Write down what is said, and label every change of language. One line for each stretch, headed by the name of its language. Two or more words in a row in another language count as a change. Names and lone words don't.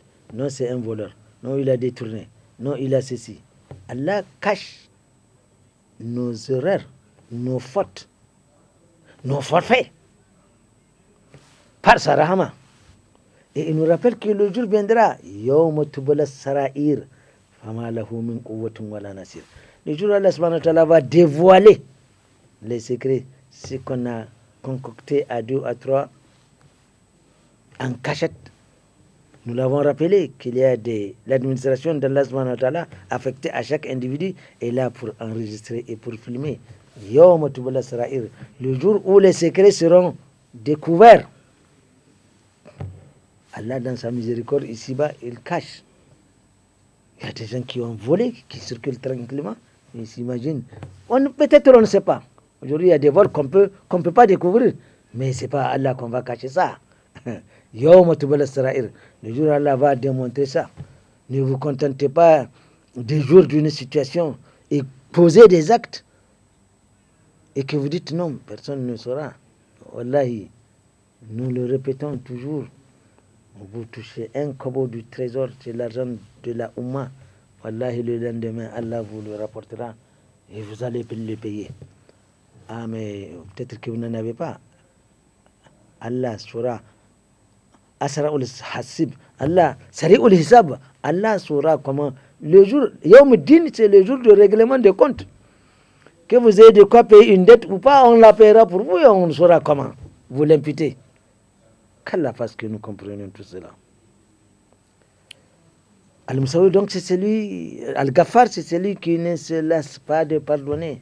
French: Non, c'est un voleur. Non, il a détourné. Non, il a ceci. Allah cache nos erreurs, nos fautes, nos forfaits par sa rahma. Et il nous rappelle que le jour viendra,
Arabic: يوم تبلى السرائر فما له من قوة ولا ناصر.
French: Le jour où Allah
Arabic: سبحانه وتعالى
French: va dévoiler les secrets, ce qu'on a concocté à 2, à 3 en cachette. Nous l'avons rappelé qu'il y a l'administration d'Allah
Arabic: سبحانه وتعالى
French: affectée à chaque individu est là pour enregistrer et pour filmer.
Arabic: يوم تبلى السرائر,
French: le jour où les secrets seront découverts. Allah, dans sa miséricorde, ici-bas, il cache. Il y a des gens qui ont volé, qui circulent tranquillement, ils s'imaginent. Peut-être on ne sait pas. Aujourd'hui, il y a des vols qu'on peut pas découvrir, mais ce n'est pas Allah qu'on va cacher ça.
Arabic: يوم تبلى السرائر,
French: le jour où Allah va démontrer ça. Ne vous contentez pas des jours d'une situation et poser des actes et que vous dites non, personne ne saura. Wallahi, nous le répétons toujours. Vous touchez un kobo du trésor, c'est l'argent de la Oumma. Wallahi, le lendemain, Allah vous le rapportera et vous allez le payer. Ah, mais peut-être que vous n'en avez pas. Allah saura.
Arabic: أسرع الحاسب.
French: Allah,
Arabic: سريع الحساب.
French: Allah saura comment. Le jour, Yawmuddin, c'est le jour de règlement des comptes. Que vous ayez de quoi payer une dette ou pas, on la paiera pour vous et on saura comment vous l'imputez. Qu'Allah fasse que nous comprenions tout cela. Al-Musawwir, donc, c'est celui, Al-Ghaffar, c'est celui qui ne se laisse pas de pardonner.